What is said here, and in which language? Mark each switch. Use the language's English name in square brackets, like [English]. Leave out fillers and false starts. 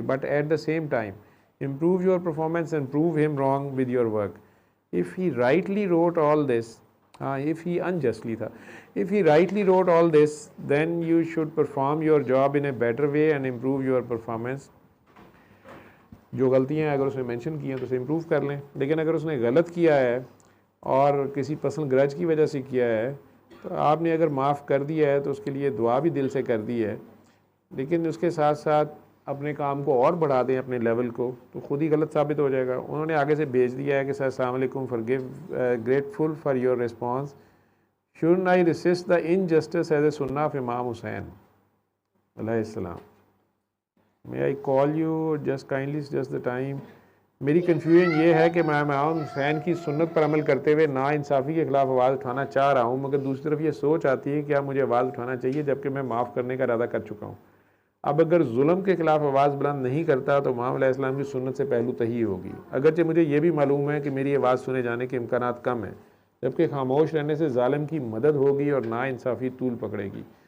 [English] But at the same time, improve your performance and prove him wrong with your work. If he rightly wrote all this, if he unjustly tha, if he rightly wrote all this, then you should perform your job in a better way and improve your performance. [Urdu] جو غلطیاں اگر اس نے mention کی ہیں تو اسے improve کر لیں. لیکن اگر اس نے غلط کیا ہے اور کسی پرسنل گرج کی وجہ سے کیا ہے تو آپ نے اگر معاف کر دیا ہے تو اس کے لیے دعا بھی دل سے کر دی ہے، لیکن اس کے ساتھ ساتھ اپنے کام کو اور بڑھا دیں اپنے لیول کو تو خود ہی غلط ثابت ہو جائے گا. انہوں نے آگے سے بھیج دیا ہے کہ سر السلام علیکم، [English] grateful for your response. Shouldn't I resist the injustice as a sunnah of Imam Hussain علیہ السلام. May I call you just kindly just the time. [Urdu] میری کنفیوژن یہ ہے کہ میں امام حسین کی سنت پر عمل کرتے ہوئے نا انصافی کے خلاف آواز اٹھانا چاہ رہا ہوں، مگر دوسری طرف یہ سوچ آتی ہے کہ کیا مجھے آواز اٹھانا چاہیے جبکہ میں معاف کرنے کا ارادہ کر چکا ہوں. اب اگر ظلم کے خلاف آواز بلند نہیں کرتا تو امام علیہ السلام کی سنت سے پہلو تہی ہوگی، اگرچہ مجھے یہ بھی معلوم ہے کہ میری آواز سنے جانے کے امکانات کم ہیں، جبکہ خاموش رہنے سے ظالم کی مدد ہوگی اور نا انصافی طول پکڑے گی.